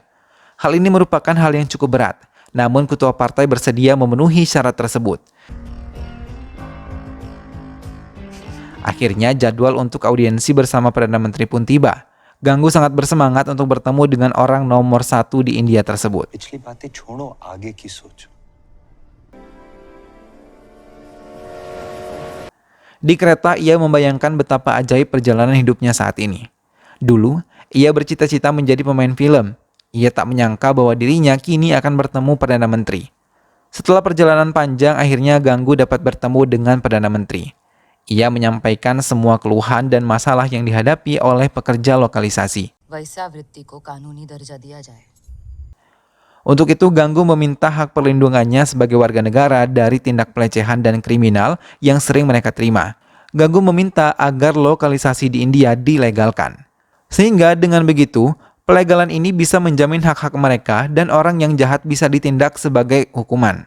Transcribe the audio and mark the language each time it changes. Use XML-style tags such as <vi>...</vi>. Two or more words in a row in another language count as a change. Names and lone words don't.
<id>Hal ini merupakan hal yang cukup berat, namun ketua partai bersedia memenuhi syarat tersebut. Akhirnya jadwal untuk audiensi bersama Perdana Menteri pun tiba. Ganggu sangat bersemangat untuk bertemu dengan orang nomor 1 di India tersebut.</id> <hi>पिछली बातें छोड़ो, आगे की सोचो।</hi> <id>Di kereta, ia membayangkan betapa ajaib perjalanan hidupnya saat ini. Dulu, ia bercita-cita menjadi pemain film. Ia tak menyangka bahwa dirinya kini akan bertemu Perdana Menteri. Setelah perjalanan panjang, akhirnya Ganggu dapat bertemu dengan Perdana Menteri. Ia menyampaikan semua keluhan dan masalah yang dihadapi oleh pekerja lokalisasi.</id> <hi>वैश्यावृत्ति को कानूनी दर्जा दिया जाए।</hi> <id>Untuk itu, Ganggu meminta hak perlindungannya sebagai warga negara dari tindak pelecehan dan kriminal yang sering mereka terima. Ganggu meminta agar lokalisasi di India dilegalkan. Sehingga dengan begitu, pelegalan ini bisa menjamin hak-hak mereka dan orang yang jahat bisa ditindak sebagai hukuman.</id>